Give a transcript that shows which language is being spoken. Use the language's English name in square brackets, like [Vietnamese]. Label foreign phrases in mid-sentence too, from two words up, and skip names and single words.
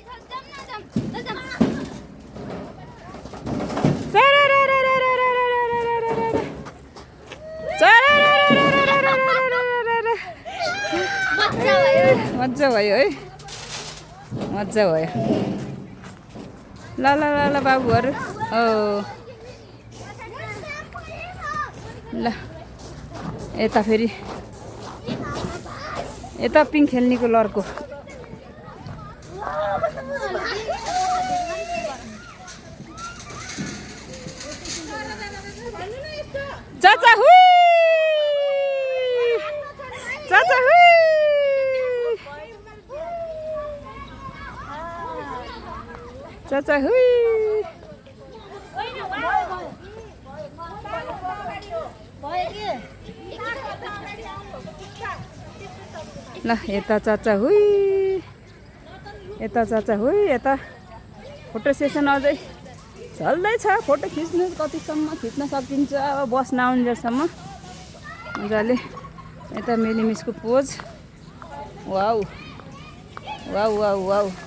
[Nepali] मजा भयो है मजा भयो। ल ल ल ल बाबुहरू हो ल। यता फेरि यता पिङ खेल्नेको लर्को चाचा हुई चाचा हुई चाचा हुई। ल यता चाचा हुई यता चाचा हुई यता फोटो सेसन अझै चल्दैछ। फोटो खिच्नु कतिसम्म खिच्न सकिन्छ अब बस नआउन्जेलसम्म मजाले। यता मेली मिसको पोज वाउ वाउ वाउ वाउ।